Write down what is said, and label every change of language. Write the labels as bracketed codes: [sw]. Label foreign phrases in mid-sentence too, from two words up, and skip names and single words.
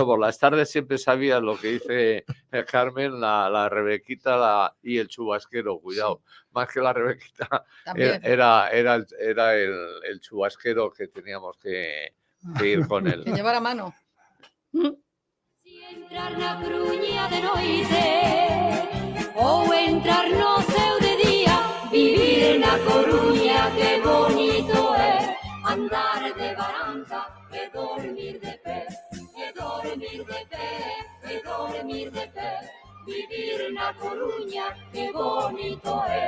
[es] Por las tardes siempre sabías lo que dice Carmen, la Rebequita y el chubasquero, cuidado, más que la Rebequita, era el chubasquero que teníamos que ir con él. Que llevar a mano. [gl] Entrar na Coruña de noite ou entrar no céu de día, vivir na Coruña que bonito é, andar de barranca e dormir de pé, e dormir de pé, e dormir de pé, vivir na Coruña que bonito é.